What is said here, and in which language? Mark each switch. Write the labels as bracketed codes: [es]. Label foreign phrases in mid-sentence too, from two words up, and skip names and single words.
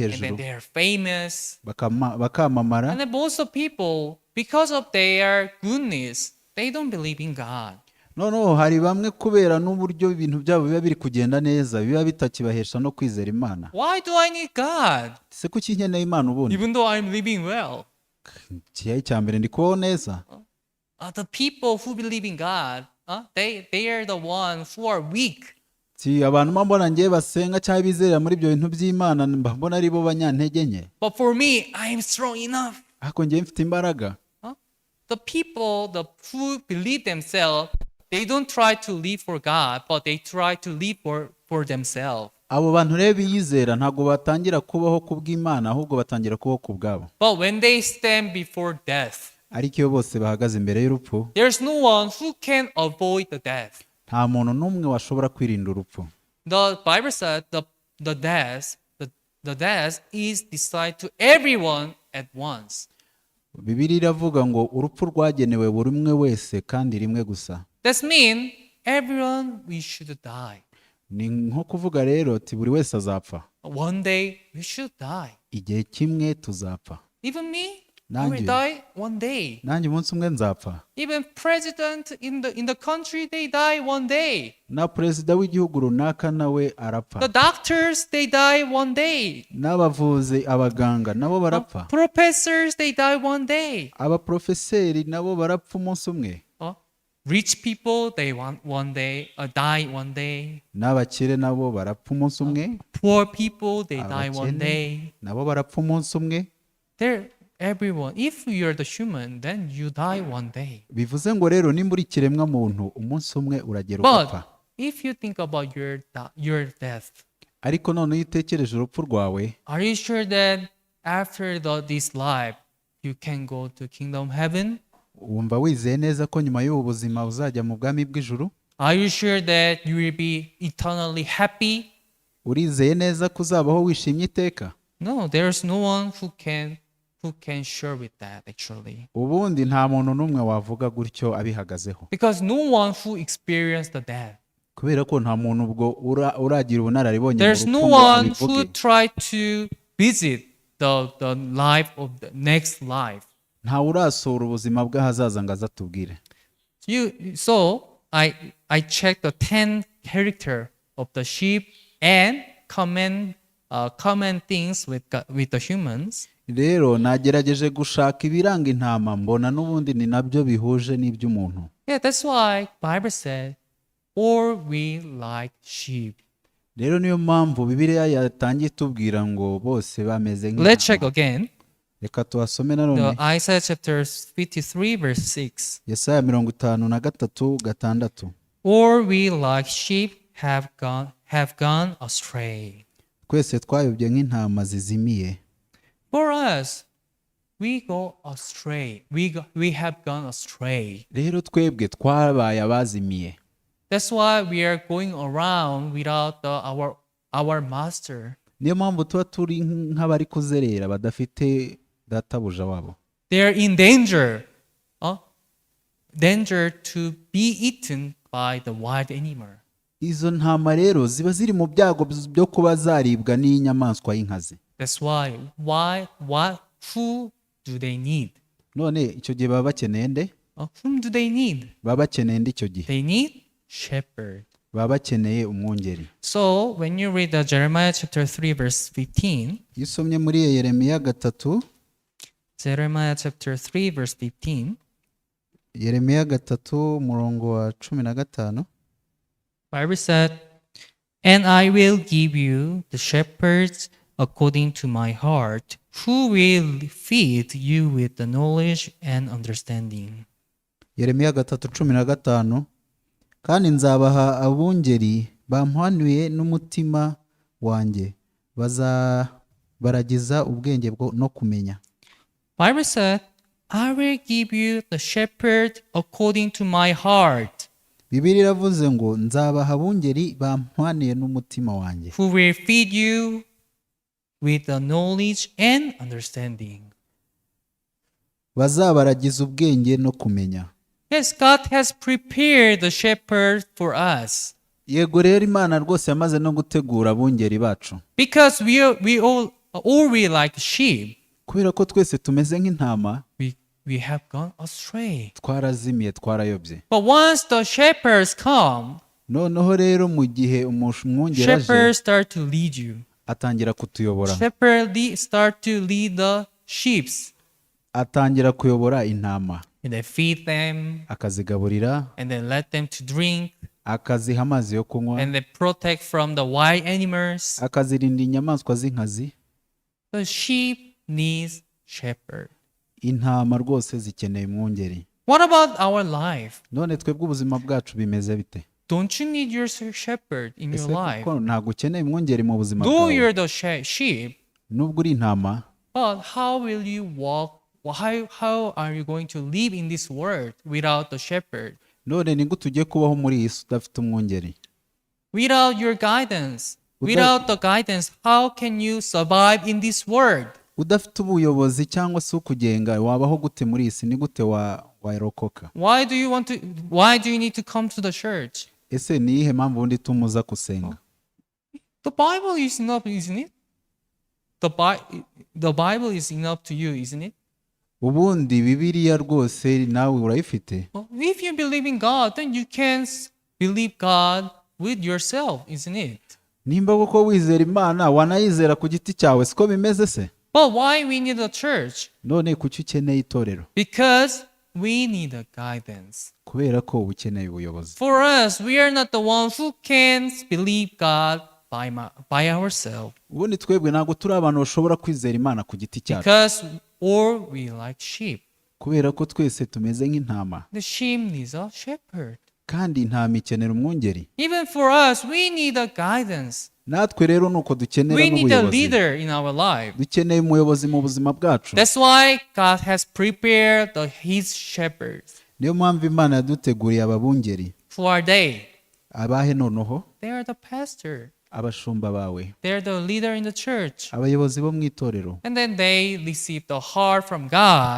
[en] And then [rw] hejuru, [en] they are famous. [rw] bakamamara. [en] And then most of people, because of their goodness, they don't believe in God. [rw] Noneho hari bamwe kubera n'uburyo ibintu byabo biba biri kugenda neza, biba bitakibahesha no kwizera Imana. [en] Why do I need God? [rw] Se kuki nkeneye Imana ubundi? [en] Even though I'm living well. [rw] Igihe cya mbere ndi kubaho neza. [en] The people who believe in God, they are the ones who are weak. [rw] Si abantu mbona ngiye basenga cyangwa bizera muri ibyo bintu by'Imana, mbona ari bo banyantege nke. [en] But for me, I am strong enough. [rw] Ariko ngiye mfite imbaraga. [en] The people who believe themselves, they don't try to live for God, but they try to live for themselves. [rw] Abo bantu rero biyizera ntabwo batangira kubaho kubw'Imana, ahubwo batangira kubaho ku bwabo. [en] But when they stand before death, [rw] Ariko iyo bose bahagaze imbere y'urupfu, [en] there's no one who can avoid the death. [rw] nta muntu n'umwe washobora kwirinda urupfu. [en] The Bible said the death is decided to everyone at once. [rw] Bibiliya iravuga ngo urupfu rwagenewe buri umwe wese kandi rimwe gusa. [en] That means everyone we should die. [rw] Ni nko kuvuga rero ati buri wese azapfa. [en] One day we should die. [rw] Igihe kimwe tuzapfa. [en] Even me, I [rw] Nanjye. [en] will die one day. [rw] Nanjye umunsi umwe nzapfa. [en] Even president in the country, they die one day. [rw] Na perezida w'igihugu runaka nawe arapfa. [en] The doctors, they die one day. [rw] N'abavuzi, abaganga nabo barapfa. [en] Professors, they die one day. [rw] Abaprofeseri nabo barapfa umunsi umwe. [en] Rich people, they want one day, die one day. [rw] N'abakire nabo barapfa umunsi umwe. [en] Poor people, they die one [rw] Abakene [en] day. [rw] nabo barapfa umunsi umwe. [en] Everyone. If you're the human, then you die one day. [rw] Bivuze ngo rero nimba uri ikiremwa muntu umunsi umwe uragera [en] But [rw] ugapfa. [en] if you think about your death, [rw] Ariko none iyo utekereje urupfu rwawe, [en] are you sure that after this life you can go to kingdom heaven? [rw] wumva wizeye neza ko nyuma y'ubu buzima uzajya mu bwami bw'ijuru? [en] Are you sure that you will be eternally happy? [rw] Urizeye neza ko uzabaho wishimye iteka? [en] No, there's no one who can who can share with that actually. [rw] ubundi nta muntu n'umwe wavuga gutyo abihagazeho, [en] Because no one who experienced the death. [rw] kubera ko nta muntu ubwo uragira ubunararibonye mu [en] There's no [rw] rupfu ngo [en] one who [rw] abivuge. [en] tried to visit the life of the next life. [rw] Nta urasura ubuzima bw'ahazaza ngo azatubwire. [en] So I checked the 10 character of the sheep and common things with the humans. [rw] Rero nagerageje gushaka ibiranga intama mbona n'ubundi ni nabyo bihuje n'iby'umuntu. [en] Yeah, that's why Bible said, or we like sheep. [rw] Rero niyo mpamvu Bibiliya yatangiye tubwira ngo bose bameze [en] Let's check [rw] nk'intama. [en] again. [rw] Reka tuhasome nanone [en] The Isaiah chapter 53 verse 6. [rw] Yesaya 53:6. [en] Or we like sheep have gone astray. [rw] Twese twayobye nk'intama zizimiye. [en] For us, we go astray. We have gone astray. [rw] Rero twebwe twabaye abazimiye. [en] That's why we are going around without our master. [rw] Niyo mpamvu tuba turi nk'abari kuzerera badafite databuja wabo. [en] They are in danger. Danger to be eaten by the wild animal. [rw] Izo ntama rero ziba ziri mu byago byo kuba zaribwa n'inyamaswa y'inkazi. [en] That's why who do they need? [rw] None icyo gihe baba bakeneye nde? [en] Whom do they need? [rw] Baba bakeneye nde icyo gihe? [en] They need shepherd. [rw] Baba bakeneye umwungeri. [en] So when you read the Jeremiah chapter 3 verse 15, [rw] Iyo usomye muri Yeremiya 3, [en] Jeremiah chapter 3 verse 15, [rw] Yeremiya 3:15, [en] Bible said, "And I will give you the shepherds according to my heart, who will feed you with the knowledge and understanding." [rw] Yeremiya 3:15, kandi nzabaha abungeri bampwanuye n'umutima wanjye, baragiza ubwenge no kumenya. [en] Bible said, "I will give you the shepherd according to my heart, [rw] Bibiliya iravuze ngo nzabaha abungeri bampwaniye n'umutima wanjye, [en] who will feed you with the knowledge and understanding." [rw] bazabaragiza ubwenge no kumenya. [en] Yes, God has prepared the shepherd for us. [rw] Yego rero Imana rwose yamaze no gutegura abungeri bacu, [en] Because we all like sheep, [rw] kubera ko twese tumeze nk'intama, [en] we have gone astray. [rw] twarazimiye, twarayobye. [en] But once the shepherds come, [rw] Noneho rero mu gihe umwungeri aje, [en] shepherds start to lead you. [rw] atangira kutuyobora, [en] Shepherds start to lead the sheep. [rw] atangira kuyobora intama, [en] And they feed them, [rw] akazigaburira, [en] and then let them to drink, [rw] akaziha amazi yo kunywa, [en] and they protect from the wild animals. [rw] akazirinda inyamaswa z'inkazi. [en] The sheep needs shepherd. [rw] Intama rwose zikeneye umwungeri. [en] What about our life? [rw] None twebwe ubuzima bwacu bimeze bite? [en] Don't you need your shepherd in your [rw] Ese [en] life? [rw] kuko ntabwo ukeneye umwungeri mu buzima [en] Though [rw] bwawe? [en] you're the sheep, [rw] Nubwo uri intama, [en] but how will you walk? How are you going to live in this world without the shepherd? [rw] none ni gute ugiye kubaho muri iyi si udafite umwungeri? Without your guidance, without the guidance, how can you survive in this world? Udafite ubuyobozi cyangwa se ukugenga, wabaho gute muri iyi si? Ni gute warokoka? [en] Why do you need to come to the church? [rw] Ese ni iyihe mpamvu ubundi tumuza gusenga? [en] The Bible is enough, isn't it? The Bible is enough to you, isn't it? [rw] Ubundi Bibiliya rwose nawe urayifite? [en] If you believe in God, then you can believe God with yourself, isn't it? [rw] Nimba koko wizera Imana, wanayizera ku giti cyawe, siko bimeze se? [en] But why we need a church? [rw] None kuki ukeneye itorero? [en] Because we need a guidance. [rw] Kubera ko ukeneye ubuyobozi. [en] For us, we are not the one who can believe God by ourselves. [rw] Ubundi twebwe ntabwo turi abantu bashobora kwizera Imana ku giti cyacu. [en] Because or we like sheep. [rw] Kubera ko twese tumeze nk'intama. [en] The sheep needs a shepherd. [rw] Kandi intama ikenera umwungeri. [en] Even for us, we need a guidance. [rw] Natwe rero nuko dukenera [en] We need a [rw] n'ubuyobozi. [en] leader in our life. [rw] Dukeneye umuyobozi mu buzima bwacu. [en] That's why God has prepared his shepherds. [rw] Niyo mpamvu Imana yaduteguriye ababungeri. [en] Who are they? [rw] Abahe noneho? [en] They are the pastor. [rw] abashumba bawe, [en] They're the leader in the church. [rw] abayobozi bo mu itorero, [en] And then they receive the heart from God.